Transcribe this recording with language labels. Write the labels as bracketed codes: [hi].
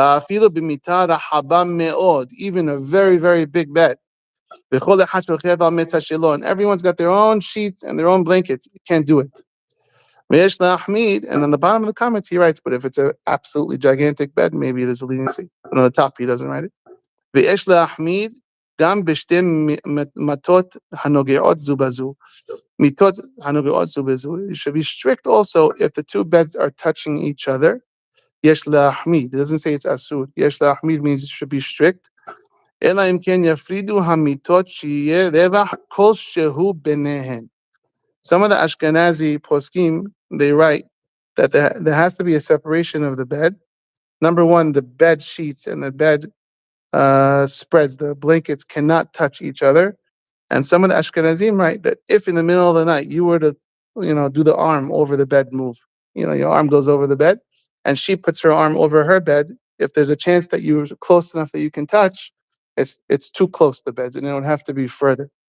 [en] Even a very, very big bed. And everyone's got their own sheets and their own blankets. You can't do it. And on the bottom of the comments, he writes, but if it's an absolutely gigantic bed, maybe there's a leniency. And on the top, he doesn't write it. [he] ויש להחמיר גם בשתי מיטות הנוגעות זו בזו. מיטות הנוגעות זו בזו. [en] You should be strict also if the two beds are touching each other. [he] יש להחמיר. [en] It doesn't say it's asur. [he] יש להחמיר [en] means it should be strict. [he] אלא אם כן יפרידו המיטות שיהיה רווח כלשהו ביניהן. [en] Some of the Ashkenazi poskim, they write that there has to be a separation of the bed. Number one, the bed sheets and the bed spreads, the blankets cannot touch each other. And some of the Ashkenazim write that if in the middle of the night you were to, do the arm over the bed move, your arm goes over the bed, and she puts her arm over her bed, if there's a chance that you're close enough that you can touch, it's too close to the beds, and it don't have to be further.